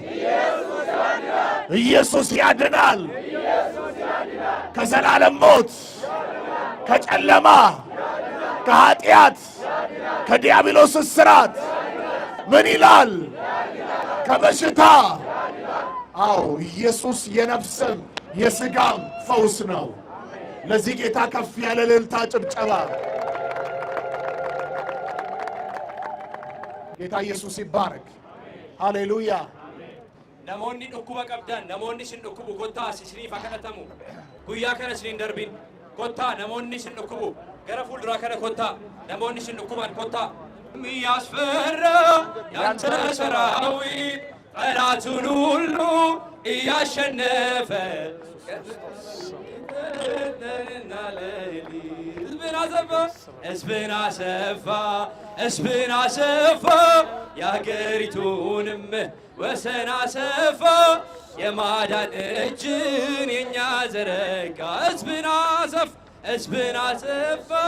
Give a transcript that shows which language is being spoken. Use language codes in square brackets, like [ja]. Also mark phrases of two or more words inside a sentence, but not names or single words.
[am] ኢየሱስ ያድናል ከዘላለም ሞት ከጨለማ ከኃጢአት ከዲያብሎስ እስራት ምን ይላል ከበሽታ አዎ ኢየሱስ የነፍስን የሥጋም ፈውስ ነው። ለዚህ ጌታ ከፍ ያለ እልልታ ጭብጨባ። ጌታ ኢየሱስ ይባረክ። ሃሌሉያ። [om] namoonni dhukkuba qabdan namoonni sin dhukkubu kottaa isiniif kadhatamu guyyaa kana isin darbin kottaa namoonni sin dhukkubu gara fuulduraa kana kottaa namoonni sin dhukkuban kottaa [am] የሚያስፈራው ያንተ ሰራዊት ጠላቱን ሁሉ እያሸነፈ ሕዝብን አሰፋ የአገሪቱንም ወሰን አሰፋ የማዳን እጅን የኛ ዘረጋ ሕዝብን አሰፋ